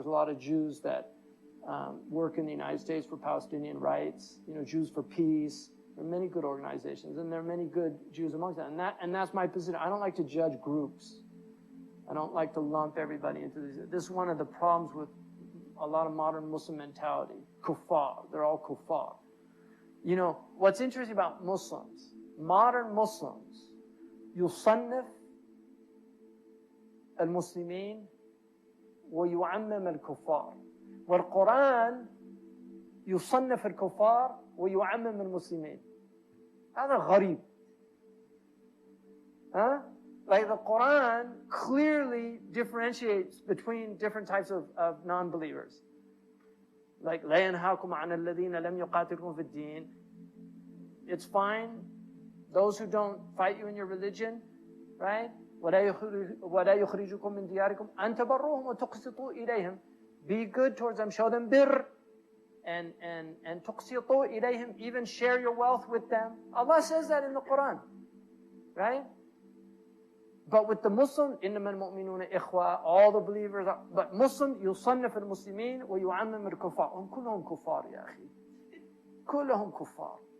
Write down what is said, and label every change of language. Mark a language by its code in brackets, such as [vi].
[en] There's a lot of Jews that work in the United States for Palestinian rights. You know, Jews for Peace. There are many good organizations, and there are many good Jews amongst them. And that's my position. I don't like to judge groups. I don't like to lump everybody into these. This is one of the problems with a lot of modern Muslim mentality. Kuffar. They're all kuffar. You know, what's interesting about Muslims, modern Muslims, [ar] يصنف المسلمين ويعمم الكفار والقرآن يصنف الكفار ويعمم المسلمين. هذا غريب. [en] Huh? Like the Quran clearly differentiates between different types of non-believers. [ar] Like لا ينهاكم عن الذين لم يقاتلكم في الدين. [en] It's fine. Those who don't fight you in your religion, right? [ar] ولا يخرجكم من دياركم أن تبروهم وتقسطوا إليهم. [en] Be good towards them, show them birr, and [ar] تقسطوا إليهم, [en] even share your wealth with them. Allah says that in the Quran, right? But with the Muslim, [ar] إنما المؤمنون إخوة, [en] all the believers are, but Muslim [ar] يصنف المسلمين ويعمم الكفار. هم كلهم كفار يا أخي, كلهم كفار.